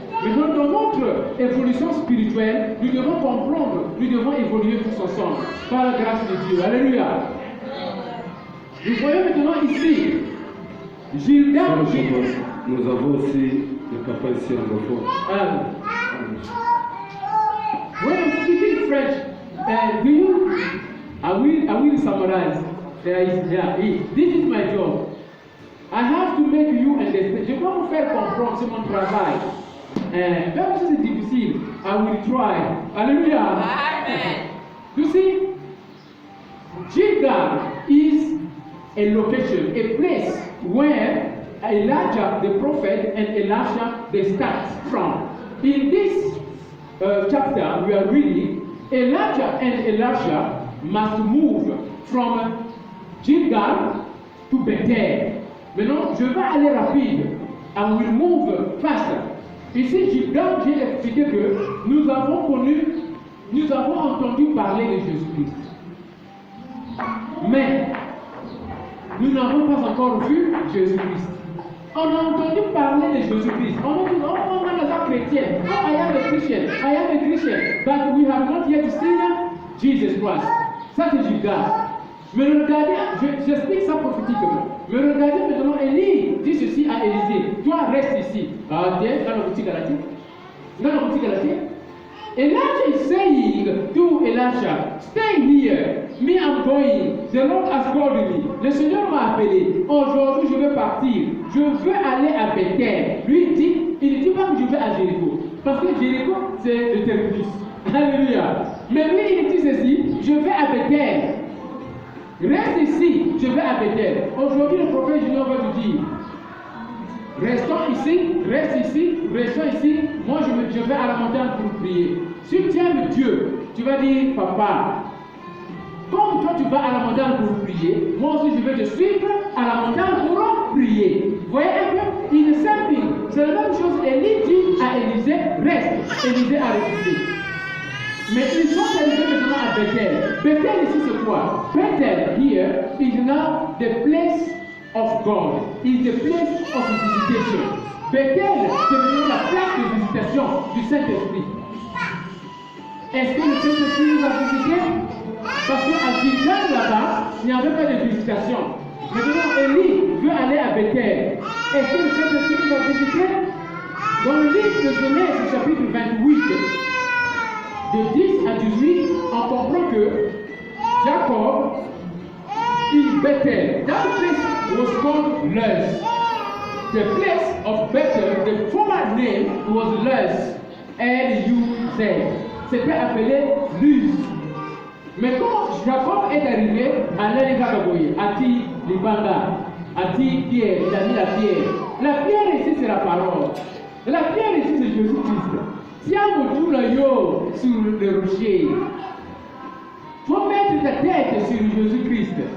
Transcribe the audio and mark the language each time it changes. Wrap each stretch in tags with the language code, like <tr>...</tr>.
<fr>Mais dans notre évolution spirituelle, nous devons comprendre, nous devons évoluer tous ensemble, par la grâce de Dieu. Alléluia. Nous voyons maintenant ici, Gilgal. Nous avons aussi le papa ici anglophone.</fr> <en>When I'm speaking French, do you I will summarize. This is my job. I have to make you understand.</en> <fr>Je vais vous faire comprendre, c'est mon travail. Même si c'est difficile,</fr> <en>I will try.</en> <fr>Hallelujah. Amen.</fr> <en>You see, Gilgal is a location, a place where Elijah the prophet and Elisha they start from. In this chapter we are reading, Elijah and Elisha must move from Gilgal to Bethel.</en> <fr>Maintenant, je vais aller rapide.</fr> <en>I will move faster.</en> <fr>Ici, Gilgal, j'ai expliqué que nous avons entendu parler de Jésus-Christ. Mais nous n'avons pas encore vu Jésus-Christ. On a entendu parler de Jésus-Christ. On a dit,</fr> <en>oh, I'm a Christian. Oh, I am a Christian. I am a Christian. But we have not yet seen Jesus Christ.</en> <fr>Ça, c'est Gilgal. Mais regardez, j'explique ça prophétiquement. Mais regardez maintenant, Élie dit ceci à Élisée. Toi, reste ici. Ah, tiens, dans la boutique Galatie. Dans la boutique Galatie.</fr> <en>Elijah is saying to Elisha, stay here. Me, I'm going. The Lord has called me.</en> <fr>Le Seigneur m'a appelé. Aujourd'hui, je vais partir. Je veux aller à Bethel. Lui, il ne dit pas que je vais à Jéricho. Parce que Jéricho, c'est le terminus. Alléluia. Mais lui, il dit ceci, je vais à Bethel. Reste ici, je vais à Bethel. Aujourd'hui, le prophète Junior va te dire, restons ici, restons ici. Moi, je vais à la montagne pour prier. Si tu aimes Dieu, tu vas dire, papa, comme toi tu vas à la montagne pour prier, moi aussi je vais te suivre à la montagne pour prier. Vous voyez un peu, il est simple. C'est la même chose. Élie dit à Élisée, reste. Élisée a refusé. Mais ils sont arrivés maintenant à Bethel. Bethel ici c'est quoi?</fr> <en>Bethel here is now the place of God. Is the place of visitation.</en> <fr>Bethel c'est maintenant la place de visitation du Saint-Esprit. Est-ce que le Saint-Esprit nous a visité? Parce qu'à Gilgal là-bas, il n'y avait pas de visitation. Maintenant, Élie veut aller à Bethel. Est-ce que le Saint-Esprit nous a visité? Dans le livre de Genèse, chapitre 28, de 10 à 18, on comprend que Jacob,</fr> <en>in Bethel, that place was called Luz. The place of Bethel, the former name was Luz.</en> <fr>L-U-Z. C'était appelé Luz. Mais quand Jacob est arrivé à l'Elikaboye, Ati Libanga, Ati Pierre, il a mis la pierre. La pierre ici c'est la parole. La pierre ici c'est Jésus-Christ. Tiens-vous tout le yo sur le rocher. Il faut mettre ta tête sur Jésus-Christ.</fr>